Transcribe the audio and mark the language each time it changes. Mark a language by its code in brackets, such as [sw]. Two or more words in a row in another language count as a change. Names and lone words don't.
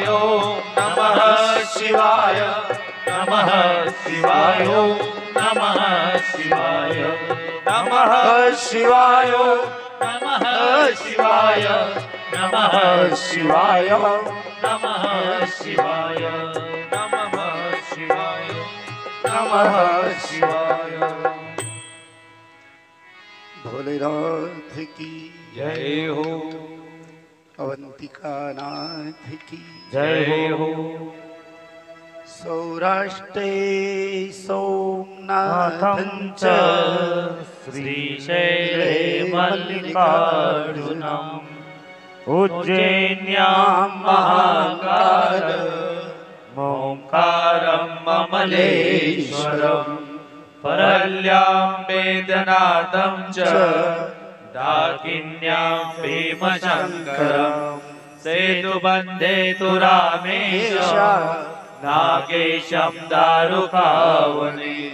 [sa] नमः शिवाय नमः शिवाय नमः शिवाय नमः शिवाय नमः शिवाय नमः शिवाय नमः शिवाय नमः शिवाय नमः शिवाय। [hi] भोलेनाथ की जय हो अवंतिका नाथ की जय हो। [sa] सौराष्ट्रे सोमनाथं नाथं च श्रीशैले मल्लिकार्जुनम् उज्जैन्यां महाकाल ओंकारं ममलेश्वरम् परल्यां वेदनाथं च दाकिन्यां भीमशङ्करम् सेतुबन्धे तु रामेश नागेशं दारुकावने